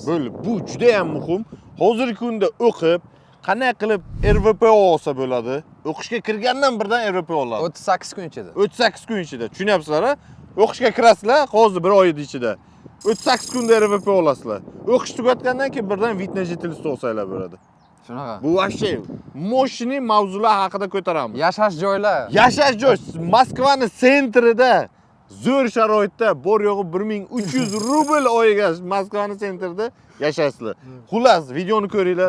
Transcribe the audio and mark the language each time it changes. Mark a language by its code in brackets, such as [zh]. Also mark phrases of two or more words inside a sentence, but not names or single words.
[uz] Bu juda ham muhim. Hozirgi kunda o'qib, qanday qilib RVP olsa bo'ladi? O'qishga kirgandan birdan RVP oladi. 38 kun ichida. 38 kun ichida. Tushunyapsizlar-a? O'qishga kirasizlar, hozir 1 oy ichida. 38 kunda RVP olasizlar. O'qish tugatgandan keyin birdan [ru] vид на жительство [uz] olsanglar bo'ladi. Shunaqa. Bu вообще moshini mavzular haqida ko'taramiz. Yashash joylar. Yashash joy Moskvaning sentrida zo'r sharoitda bor yo'g'i 1300 rubl oyiga Moskvaning sentrida yashaysizlar. Xullas, videoni ko'ringlar.